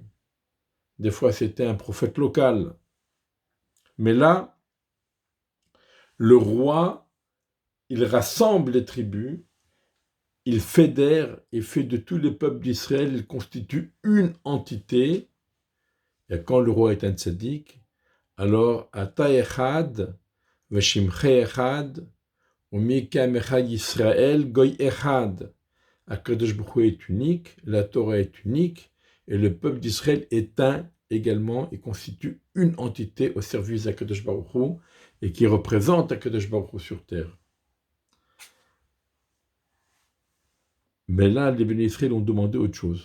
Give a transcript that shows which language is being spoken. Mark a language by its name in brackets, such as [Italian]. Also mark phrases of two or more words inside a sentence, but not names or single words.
[French] Des fois, c'était un prophète local. Mais là, le roi, il rassemble les tribus, il fédère et fait de tous les peuples d'Israël, il constitue une entité. Et quand le roi est un tzaddik, alors [Hebrew] אתה אחד, ושמך אחד, ומי כעמך אחד ישראל, גוי אחד. הקדוש ברוך הוא [French] est unique, la Torah est unique, et le peuple d'Israël est un également et constitue une entité au service d' [Hebrew] הקדוש ברוך הוא [French] et qui représente [Hebrew] הקדוש ברוך הוא [French] sur terre. Mais là, les [Hebrew] בני ישראל [French] ont demandé autre chose.